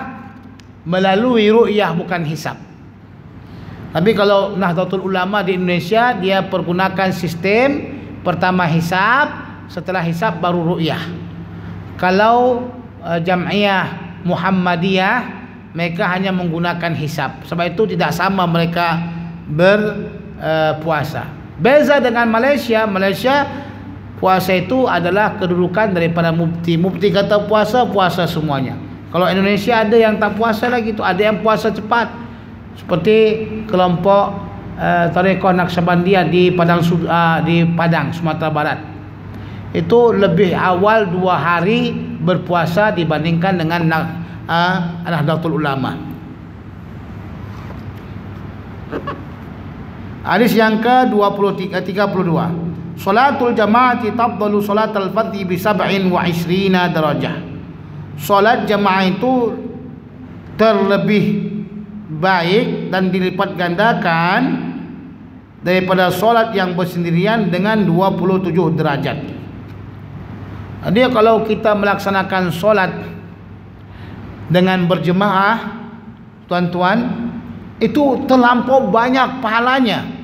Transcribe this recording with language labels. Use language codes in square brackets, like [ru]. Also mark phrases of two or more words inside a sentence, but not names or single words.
[ms] Melalui ru'yah, bukan hisab. Tapi kalau Nahdlatul Ulama di Indonesia, dia pergunakan sistem pertama hisab, setelah hisab baru ru'yah. Kalau Jam'iyah Muhammadiyah, mereka hanya menggunakan hisab. Sebab itu tidak sama mereka berpuasa. Beza dengan Malaysia. Malaysia puasa itu adalah kedudukan daripada mufti. Mufti kata puasa, puasa semuanya. Kalau Indonesia ada yang tak puasa lagi tu, ada yang puasa cepat. Seperti kelompok Tarekat Naqsyabandiyah di Padang, Sumatera Barat. Itu lebih awal 2 hari berpuasa dibandingkan dengan Nahdlatul Ulama. Hadis yang ke-32. [ar] صلاة الجماعة تفضل صلاة الفرد ب 27 درجة. [ms] Salat jamaah itu terlebih baik dan dilipat gandakan daripada solat yang bersendirian dengan 27 derajat. Jadi kalau kita melaksanakan solat dengan berjemaah, tuan-tuan, itu terlampau banyak pahalanya.